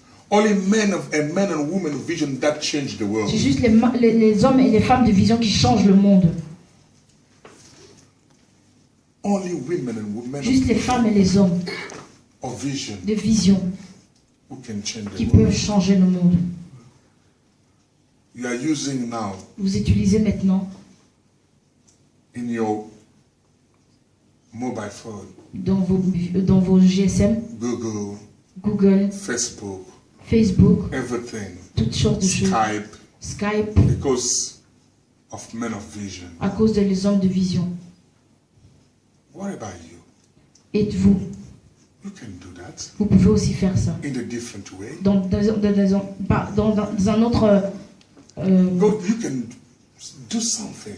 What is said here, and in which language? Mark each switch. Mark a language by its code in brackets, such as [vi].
[en] Only men and women of vision that change the world. [fr] C'est juste les hommes et les femmes de vision qui changent le monde. [en] Only women and men [fr] Juste les femmes et les hommes [en] of vision [fr] de vision [en] who can change [fr] qui [en] the [fr] peuvent [en] world. [fr] changer le monde. [en] You are using now [fr] Vous utilisez maintenant [en] in your mobile phone, [fr] dans vos GSM, [en] Google, [fr] Google, [en] Facebook, [fr] Facebook, [en] everything, [fr] toutes sortes de choses. [en] Skype, [fr] Skype, [en] because of men of vision. [fr] à cause de les hommes de vision. [en] What about you? [fr] Et vous, [en] You can do that [fr] vous pouvez aussi faire ça. [en] in a different way. [fr] Dans un autre... [en] God, you can do something